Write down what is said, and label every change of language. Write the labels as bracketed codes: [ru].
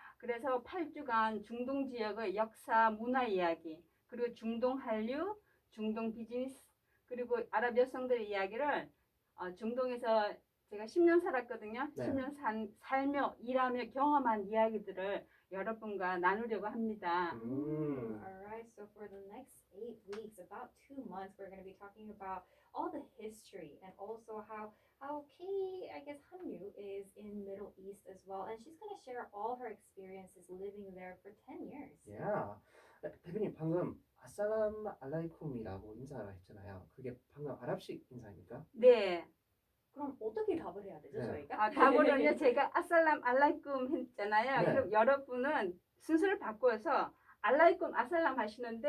[ko] 그래서 8주간 중동 지역의 역사, 문화 이야기, 그리고 중동 한류, 중동 비즈니스, 그리고 아랍 여성들의 이야기를 중동에서 제가 10년 살았거든요. 네. 10년 살며 일하며 경험한 이야기들을 여러분과 나누려고 합니다. [en] Alright, so for the next 8 weeks, about 2 months, we're going to be talking about all the history and also how Kay, I guess Hanyu, is in Middle East as well. And she's going to share all her experiences living there for 10 years. Yeah. [ko] 대표님 방금 아살람 알라이쿰이라고 인사를 했잖아요. 그게 방금 아랍식 인사입니까? 네. 그럼 어떻게 답을 해야 되죠, 네. 저희가? 답으로는요, 제가 아살람 알라이쿰 했잖아요. 네. 그럼 여러분은 순서를 바꿔서 알라이쿰 아살람 하시는데